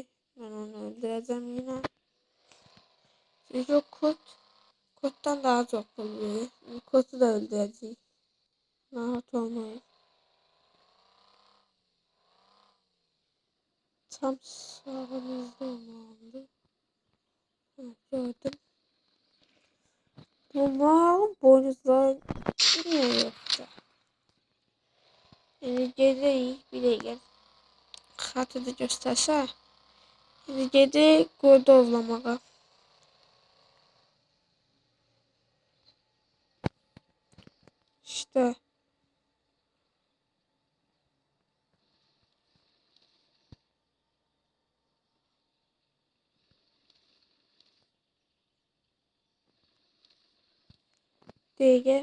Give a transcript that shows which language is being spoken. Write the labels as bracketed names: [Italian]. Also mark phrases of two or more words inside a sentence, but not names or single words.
[Azerbaijani] Mən onu öldürəcəm yine. Çünki o koddan daha çox pul verir. Kodu da öldürəcək. Narahat olmayın. Tam sağımızda olmalıdır. Gördüm. [Turkish] Bunların boynuzları niye yoktu? Yani gelirik bir gel. [Azerbaijani] Xatıda göstərsə. Şimdi gedirik qoydu ovlamağa. [Turkish] İşte. [Azerbaijani] Deyək.